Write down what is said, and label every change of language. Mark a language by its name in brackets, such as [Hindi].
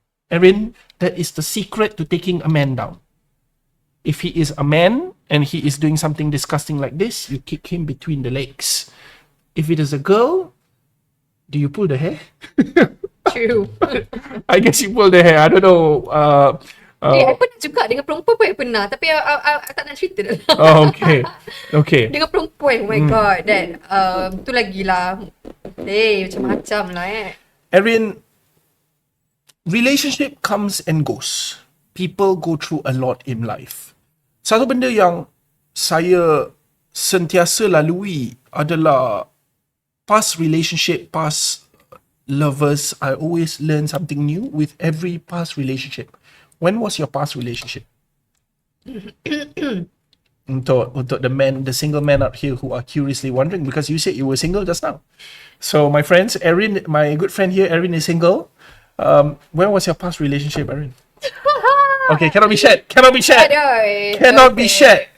[English] Erynn, that is the secret to taking a man down. If he is a man and he is doing something disgusting like this, you kick him between the legs. If it is a girl, do you pull the hair? True. I guess you pull the hair. I don't know. [Malay] I pernah juga dengan perempuan pun I pernah. Tapi I tak nak cerita dah. [English] Okay. [Malay] Dengan perempuan, [English] oh my god. [Malay] That, tu lagi lah. Macam-macam lah [English] Erynn, relationship comes and goes. people go through a lot in life. [Malay] Satu benda yang saya sentiasa lalui adalah [English] past relationship, past lovers. I always learn something new with every past relationship. When was your past relationship? Untuk the single men out here who are curiously wondering, because you said you were single just now. So my friends, Erynn, my good friend here, Erynn is single. When was your past relationship, Erynn? Okay, cannot be shared. Cannot be shared. Cannot be shared.